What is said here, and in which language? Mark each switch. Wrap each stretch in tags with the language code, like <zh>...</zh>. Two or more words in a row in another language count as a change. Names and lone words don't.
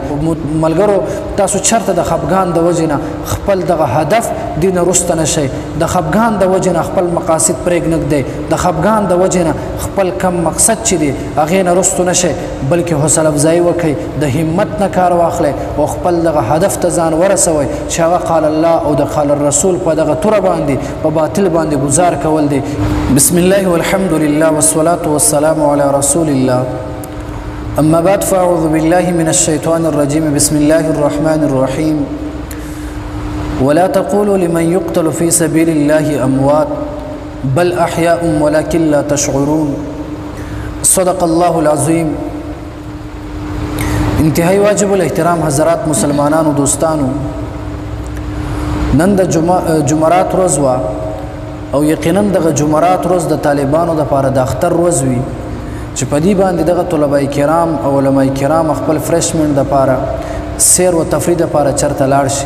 <ps>ملګرو تاسو چرته د خفګان د وجې نه خپل دغه هدف دې نه رسته نه شئ، د خفګان د وجې نه خپل مقاصد پرېږدئ، د خفګان د وجې نه خپل کم مقصد چې دی هغې نه رستو نه شئ، بلکې حوصله افزایي وکئ، د همت نه کار واخلئ او خپل دغه هدف ته ځان ورسوئ چې هغه</ps> <ar>قال الله</ar> <ps>او د</ps> <ar>قال الرسول</ar> <ps>په دغه توره باندې په باطل باندې ګزار کول دی.</ps> <ar>بسم الله والحمد لله والصلاة والسلام على رسول الله. أما بعد فأعوذ بالله من الشيطان الرجيم. بسم الله الرحمن الرحيم. ولا تقولوا لمن يقتل في سبيل الله أموات بل أحياء ولكن لا تشعرون. صدق الله العظيم.</ar> <ps>انتهائی واجب الاحترام حضرات مسلمانانو دوستانو، نن د جمعرات ورځ وه او یقینا دغه جمعرات ورځ د طالبانو دپاره د اختر ورځ وي چې په دې باندې دغه طلبه کرام او علما کرام خپل فرشمنټ دپاره سیر و تفریح دپاره چرته لاړ شي.</ps>